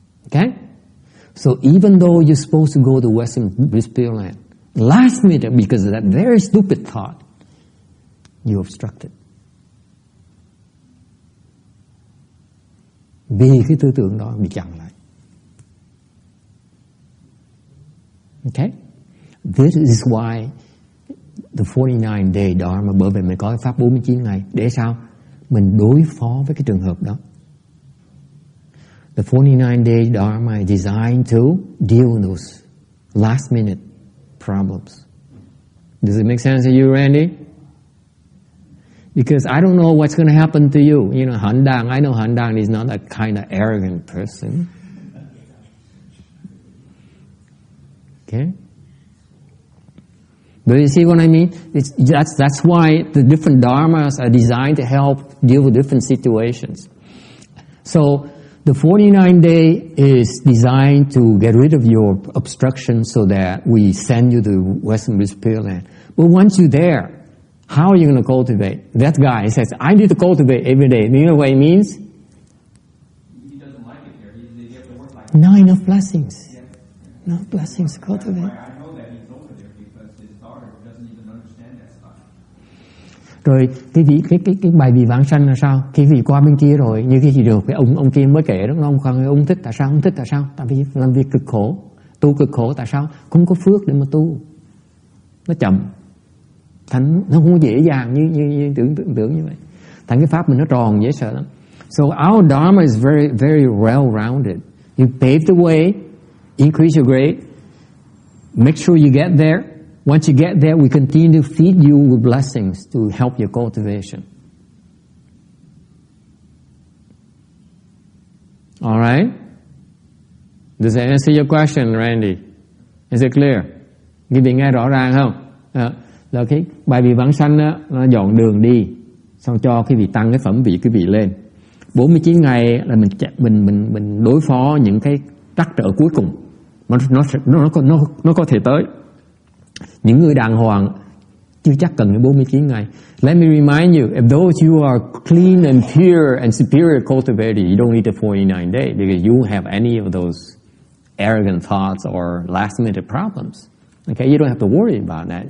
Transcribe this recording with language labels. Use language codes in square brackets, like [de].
[en] Okay? So even though you're supposed to go to Western Spirit Land, last minute, because of that very stupid thought, you obstructed. [vi] Vì cái tư tưởng đó bị chặn lại. Okay? [en] This is why the 49-day Dharma, [vi] bởi vì mình có cái pháp 49 ngày. Để sao? Mình đối phó với cái trường hợp đó. [en] The 49-day Dharma is designed to deal with those last minute problems. Does it make sense to you, Randy? Because I don't know what's going to happen to you. You know, Hạnh Đàn, I know Hạnh Đàn is not a kind of arrogant person. Okay? But you see what I mean? That's why the different dharmas are designed to help deal with different situations. So the 49-day is designed to get rid of your obstructions so that we send you to Western Spirit Land. But once you're there, how are you going to cultivate? That guy says, I need to cultivate every day. Do you know what it means? He doesn't like it there. They have to work like Not enough blessings. Yeah. No blessings to cultivate. I know that he's over there because his daughter doesn't even understand that stuff. [vi] Rồi cái bài vị vãng sanh là sao? Cái vị qua bên kia rồi, như cái gì được cái ông kia mới kể đó, ông thích tại sao? Ông thích tại sao? Tại vì làm việc cực khổ, tu cực khổ, tại sao? Không có phước để mà tu, nó chậm. Thành nó không dễ dàng như tưởng như vậy. Thành cái pháp mình nó tròn dễ sợ lắm. [en] So our Dharma is very, very well-rounded. You pave the way, increase your grade, make sure you get there. Once you get there, we continue to feed you with blessings to help your cultivation. All right? Does that answer your question, Randy? Is it clear? [vi] Quý vị nghe rõ ràng không? Là cái bài vị vãng sanh á, nó dọn đường đi, xong cho quý vị tăng cái phẩm vị quý vị lên. 49 ngày là mình đối phó những cái trắc trở cuối cùng. Nó có thể tới. Những người đàng hoàng chưa chắc cần đến 49 ngày. [en] Let me remind you, if those you are clean and pure and superior cultivated, you don't need the 49 days because you won't have any of those arrogant thoughts or last minute problems. Okay, you don't have to worry about that.